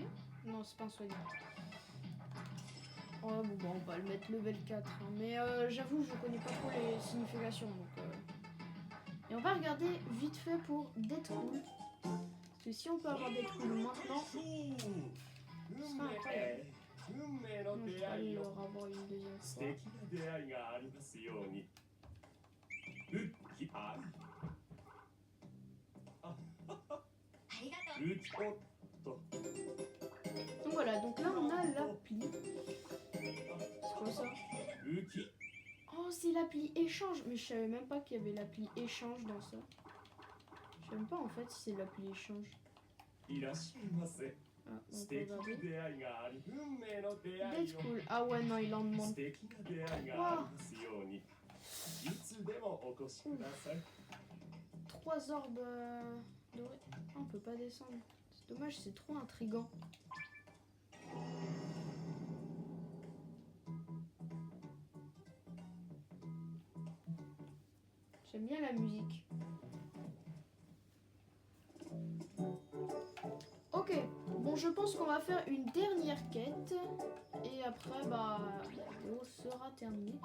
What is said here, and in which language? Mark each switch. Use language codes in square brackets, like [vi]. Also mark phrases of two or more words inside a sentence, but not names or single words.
[fr] Non, c'est pas un soigneur. Oh bon, on va le mettre level 4. Hein. Mais j'avoue je connais pas trop les significations. Donc, Et on va regarder vite fait pour Deadpool. Parce que si on peut avoir Deadpool maintenant, ce sera incroyable. [ja] 運命の [fr] Non, je [ja] 出 [fr] vais pas [ja] 会い [fr] le [ja] を [fr] revoir une deuxième [ja] 素 [fr] fois. [ja] 敵な出会いがありますようにウキアイありがとう。ウキおっと [fr] Donc voilà, donc là on a l'appli. C'est quoi ça? [ja] ウキ [fr] Oh, c'est l'appli échange. Mais je savais même pas qu'il y avait l'appli échange dans ça. Je sais même pas en fait si c'est l'appli échange. [ja] いらっしゃいませ [fr] Ah, on [ja] 素 [fr] peut [ja] 敵な [fr] regarder. [ja] 出会いがあり運命の出会いを [fr] Deadpool. Ah ouais, non, il en [ja] 素 [fr] demande. [ja] 敵な出会いがありますようにいつでもお越しください [fr] 3 orbes dorés. Ah, on peut pas descendre. C'est dommage, c'est trop intriguant. J'aime bien la musique. Ok, bon je pense qu'on va faire une dernière quête et après bah la vidéo sera terminée.